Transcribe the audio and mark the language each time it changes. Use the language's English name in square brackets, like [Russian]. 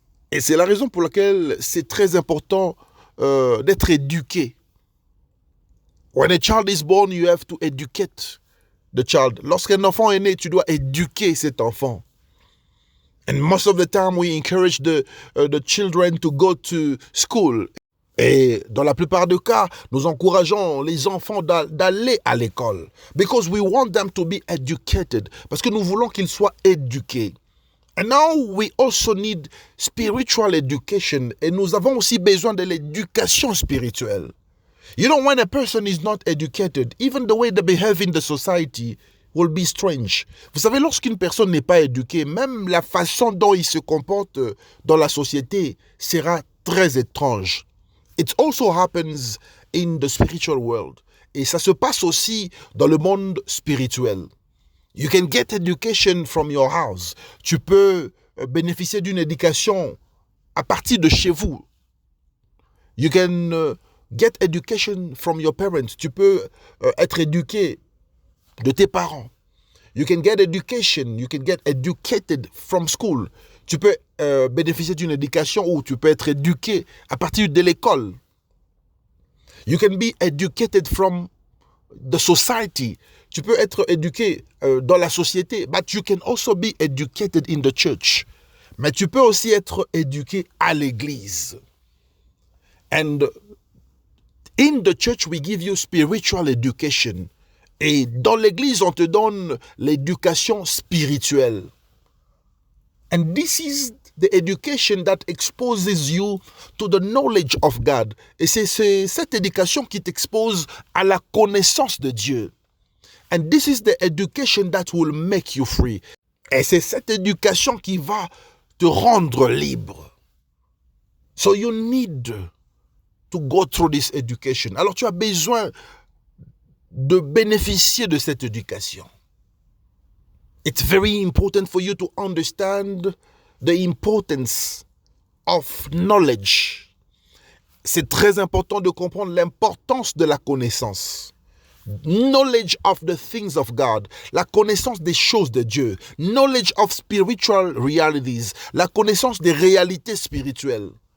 [French] Et c'est la raison pour laquelle c'est très important d'être éduqué. [English] When a child is born, you have to educate the child. [French] Lorsqu'un enfant est né, tu dois éduquer cet enfant. [English] And most of the time, we encourage the children to go to school. [French] Et dans la plupart des cas, nous encourageons les enfants d'aller à l'école. [English] Because we want them to be educated. [French] Parce que nous voulons qu'ils soient éduqués. [English] And now we also need spiritual education. [French] Et nous avons aussi besoin de l'éducation spirituelle. [English] You know, when a person is not educated, even the way they behave in the society will be strange. [French] Vous savez, lorsqu'une personne n'est pas éduquée, même la façon dont il se comporte dans la société sera très étrange. [English] It also happens in the spiritual world. [French] Et ça se passe aussi dans le monde spirituel. [English] You can get education from your house. [French] Tu peux bénéficier d'une éducation à partir de chez vous. [English] You can get education from your parents. [French] Tu peux être éduqué de tes parents. [English] You can get education. You can get educated from school. [French] Tu peux bénéficier d'une éducation ou tu peux être éduqué à partir de l'école. [English] You can be educated from the society. [French] Tu peux être éduqué dans la société. [English] But you can also be educated in the church. [French] Mais tu peux aussi être éduqué à l'église. [English] And in the church, we give you spiritual education. [French] Et dans l'église, on te donne l'éducation spirituelle. [English] And this is the education that exposes you to the knowledge of God. [French] Et c'est cette éducation qui t'expose à la connaissance de Dieu. [English] And this is the education that will make you free. [French] Et c'est cette éducation qui va te rendre libre. [English] So you need to go through this education. [French] Alors tu as besoin de bénéficier de cette éducation. [English] It's very important for you to understand the importance of knowledge. [French] C'est très important de comprendre l'importance de la connaissance. [English] Knowledge of the things of God, [French] la connaissance des choses de Dieu. [English] Knowledge of spiritual realities, [French] la connaissance des réalités spirituelles.